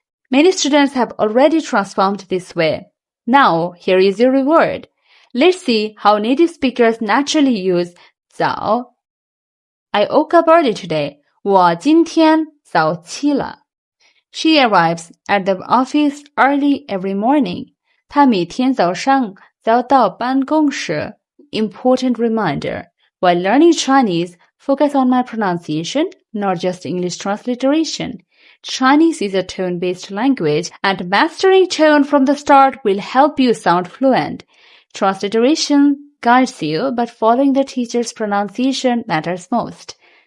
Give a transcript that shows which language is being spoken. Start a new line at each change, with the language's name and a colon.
English: Many students have already transformed this way. Now, here is your reward. Let's see how native speakers naturally use 早. I woke up early today.
Chinese: 我今天早起了.
English: She arrives at the office early every morning.
Chinese: 她每天早上早到办公室.
English: Important reminder. While learning Chinese, focus on my pronunciation, not just English transliteration. Chinese is a tone-based language, and mastering tone from the start will help you sound fluent. Transliteration guides you, but following the teacher's pronunciation matters most.